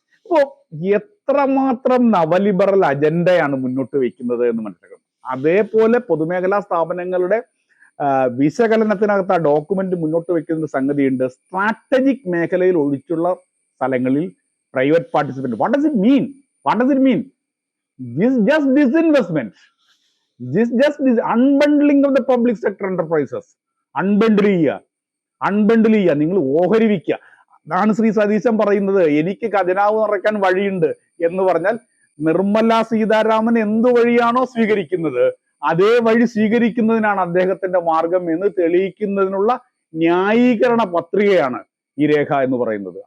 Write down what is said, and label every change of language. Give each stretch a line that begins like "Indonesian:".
Malayalam: അപ്പോൾ എത്രമാത്രം നവലിബറൽ അജണ്ടയാണ് മുന്നോട്ട് വെക്കുന്നത് എന്ന് മനസ്സിലാക്കണം. അതേപോലെ പൊതുമേഖലാ സ്ഥാപനങ്ങളുടെ വിശകലനത്തിനകത്ത് ആ ഡോക്യുമെന്റ് മുന്നോട്ട് വെക്കുന്ന സംഗതിയുണ്ട്. സ്ട്രാറ്റജിക് മേഖലയിൽ ഒഴിച്ചുള്ള സ്ഥലങ്ങളിൽ private participant.
English: What does it mean? This just disinvestment. This just unbundling of the public sector enterprises.
Malayalam: അൺബണ്ടിൽ ചെയ്യുക, നിങ്ങൾ ഓഹരി വയ്ക്കുക. അതാണ് ശ്രീ സതീശൻ പറയുന്നത്, എനിക്ക് ഖജനാവ് നിറയ്ക്കാൻ വഴിയുണ്ട് എന്ന് പറഞ്ഞാൽ നിർമ്മല സീതാരാമൻ എന്ത് വഴിയാണോ സ്വീകരിക്കുന്നത് അതേ വഴി സ്വീകരിക്കുന്നതിനാണ് അദ്ദേഹത്തിന്റെ മാർഗം എന്ന് തെളിയിക്കുന്നതിനുള്ള ന്യായീകരണ പത്രികയാണ് ഈ രേഖ എന്ന് പറയുന്നത്.